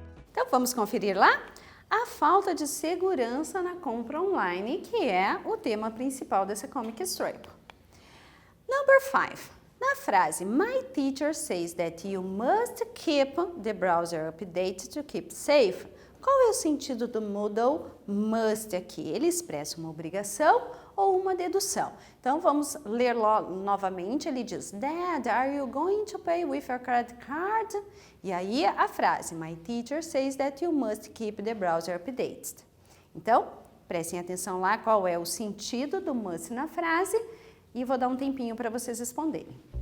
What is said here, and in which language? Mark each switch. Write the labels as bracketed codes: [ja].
[pt] Então, vamos conferir lá? A falta de segurança na compra online, que é o tema principal dessa comic strip. [en] Number 5. [pt] Na frase, [en] My teacher says that you must keep the browser updated to keep safe. [pt] Qual é o sentido do modal must aqui? Ele expressa uma obrigação ou uma dedução. Então, vamos ler novamente. Ele diz, [en] Dad, are you going to pay with your credit card? [pt] E aí, a frase, [en] My teacher says that you must keep the browser updated. [pt] Então, prestem atenção lá qual é o sentido do must na frase e vou dar um tempinho para vocês responderem.